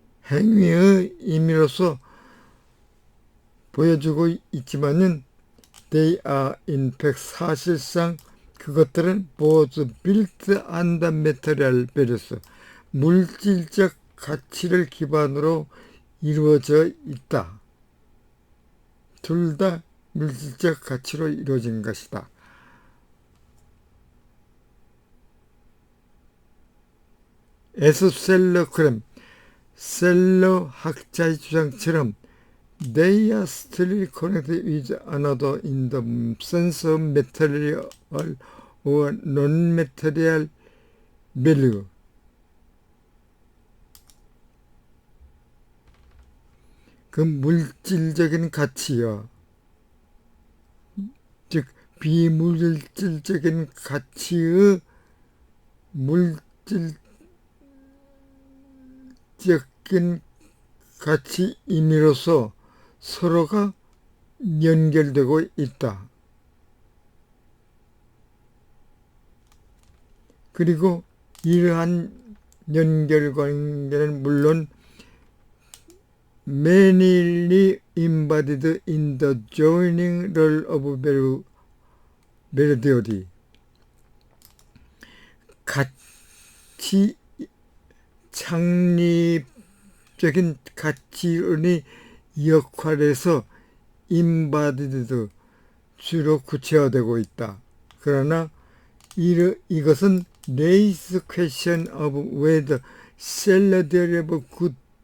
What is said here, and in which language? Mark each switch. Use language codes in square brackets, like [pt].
[ko] 행위의 의미로서 보여주고 있지만은 [en] they are in fact [ko] 사실상 그것들은 [en] both built on the material values, [ko] 물질적 가치를 기반으로 이루어져 있다. 둘 다 물질적 가치로 이루어진 것이다. 에서 셀러 학자의 주장처럼 [en] they are still connected with another in the sense of material or non-material value. [ko] 그 물질적인 가치와 즉 비물질적인 가치의 물질적인 가치 의미로서 서로가 연결되고 있다. 그리고 이러한 연결관계는 물론 [en] mainly embodied in the joining role of value theory. [ko] 가치 창립적인 가치론의 역할에서 embodied 주로 구체화되고 있다. 그러나 이것은 [en] raise question of whether seller theory of good,